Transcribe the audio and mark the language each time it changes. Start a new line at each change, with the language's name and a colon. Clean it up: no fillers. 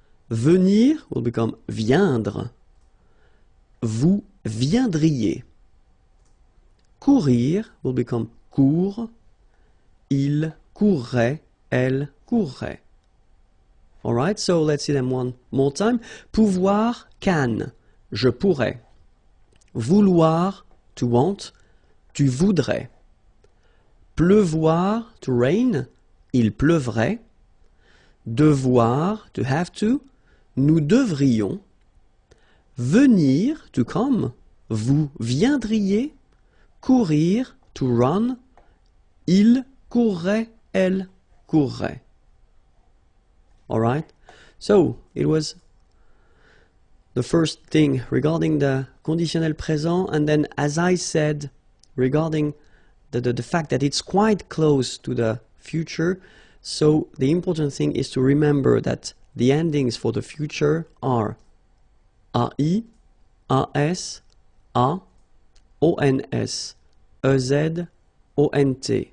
French: Venir
English: will become
French: viendre, vous viendriez. Courir
English: will become
French: court, il courrait, elle courrait.
English: Alright, so let's see them one more time.
French: Pouvoir, can, je pourrais. Vouloir,
English: to want,
French: tu voudrais. Pleuvoir,
English: to rain,
French: il pleuvrait. Devoir,
English: to have to,
French: nous devrions. Venir,
English: to come,
French: vous viendriez. Courir,
English: to run,
French: il courrait, elle courrait.
English: Alright, so it was the first thing regarding the conditionnel présent, and then as I said, regarding the fact that it's quite close to the future, so the important thing is to remember that the endings for the future are AI, AS, A, ONS, EZ, ONT.